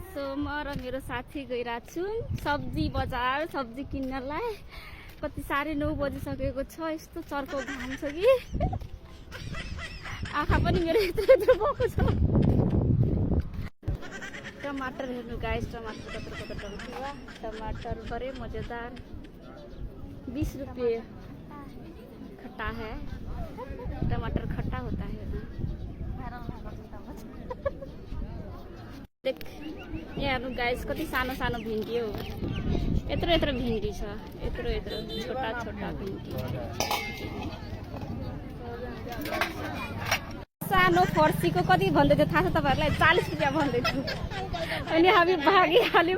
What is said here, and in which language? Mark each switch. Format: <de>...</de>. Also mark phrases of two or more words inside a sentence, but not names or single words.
<ne>सो म र मेरो साथी गइरहेको छु सब्जी बजार सब्जी किन्नलाई। कति 9:30 बजिसकेको छ। यस्तो चर्को घाम छ कि आँखा पनि मेरो यत्रो यत्रो भएको छ।</ne> <hi>टमाटर</hi> <ne>हेर्नु गाइज, टमाटर कत्रो टमाटर,</ne> <hi>टमाटर बड़े मजेदार 20 रुपये खट्टा है। टमाटर खट्टा होता है ना।</hi> <ne>देख यहाँ गाइस कति सानो सानो भिन्डी हो। यत्रो यत्रो भिन्डी छ, यत्रो यत्रो</ne> <hi>छोटा छोटा</hi> <ne>भिन्डी। सानो फर्सीको कति भन्दै थियो थाहा छ तपाईहरुलाई? 40 रुपैयाँ भन्दै थियो। अनि हामी भागिहाल्यौँ।</ne>